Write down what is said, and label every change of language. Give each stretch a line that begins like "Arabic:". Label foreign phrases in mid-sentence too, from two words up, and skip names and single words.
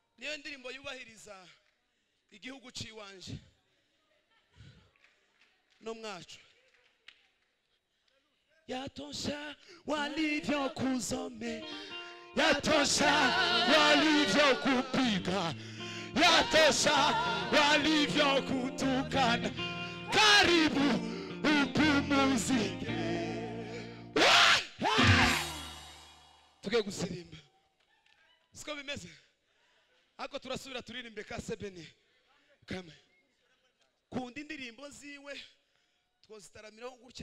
Rundi: niyo ndirimbo yubahiriza igihugu ciwanje no mwacu.
Swahili: Yatosha walivyokuzome, yatosha walivyokupiga, yatosha walivyokutukana, karibu upumuzike.
Rundi: Tuge gusirimba siko bimeze, ako turasubira turirimbe ka sebene kama kundi indirimbo ziwe twozitaramiraho gutya.